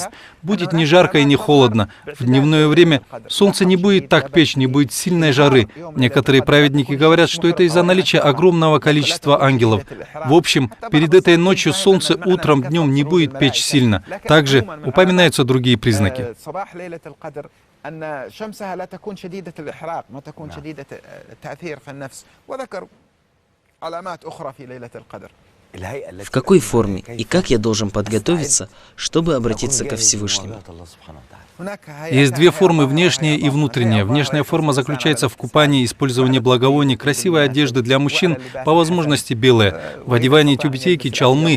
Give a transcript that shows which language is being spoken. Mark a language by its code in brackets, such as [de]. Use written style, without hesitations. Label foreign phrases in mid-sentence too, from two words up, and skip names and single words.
[ru] Будет не жарко и не холодно. В дневное время солнце не будет так печь, не будет сильной жары. Некоторые праведники говорят, что это из-за наличия огромного количества ангелов. В общем, перед этой ночью солнце утром, днем не будет печь сильно. Также упоминаются другие признаки. [ar] علامات أخرى في ليلة القدر. [ru] В какой форме и как я должен подготовиться, чтобы обратиться ко Всевышнему? Есть две формы, внешняя и внутренняя. Внешняя форма заключается в купании, использовании благовоний, красивой одежды для мужчин, по возможности белая, в одевании тюбетейки, чалмы.